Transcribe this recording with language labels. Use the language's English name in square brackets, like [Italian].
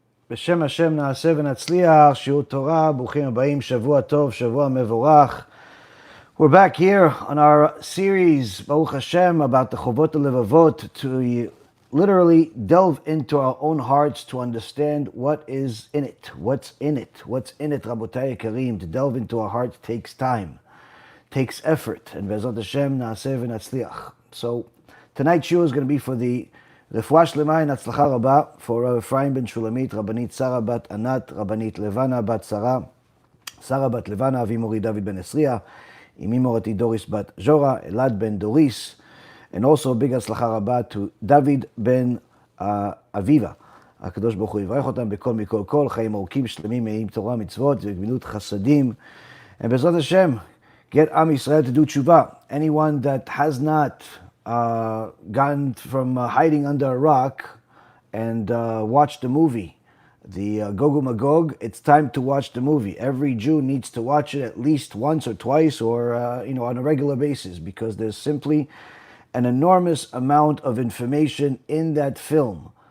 [Hebrew] בשם השם נעשה ונצליח, שיעור תורה, ברוכים הבאים, שבוע טוב, שבוע מבורך. [English] We're back here on our series, [Hebrew] Baruch Hashem, [English] about the Chovot HaLevavot, to literally delve into our own hearts to understand what is in it, what's in it, Rabotai Kareem. To delve into our hearts takes time, takes effort, and [Hebrew] Be'ezrat Hashem, Na'aseh v'Natzliach. [English] So tonight's show is going to be for the [Hebrew] רפואה שלמה עם הצלחה רבה [English] for Rav Ephraim ben Shulamit, [Hebrew] רבנית שרה בת ענת, רבנית לבנה בת שרה, שרה בת לבנה, אבי מורי דוד בן עשריה, אמי מורתי דוריס בת ז'ורה, אלעד בן דוריס, [English] and also big [Hebrew] הצלחה רבה to דוד בן אביבה. הקדוש ברוך הוא יברך אותם בכל מכל כל, חיים ארוכים שלמים מלאים תורה מצוות וגמילות חסדים. [English] And [Hebrew] בעזרת השם, [English] get Am Yisrael to do tshuva. Anyone that has not gone from hiding under a rock and watched the movie, the Gog Magog, it's time to watch the movie. Every Jew needs to watch it at least once or twice or on a regular basis, because there's simply an enormous amount of information in that film.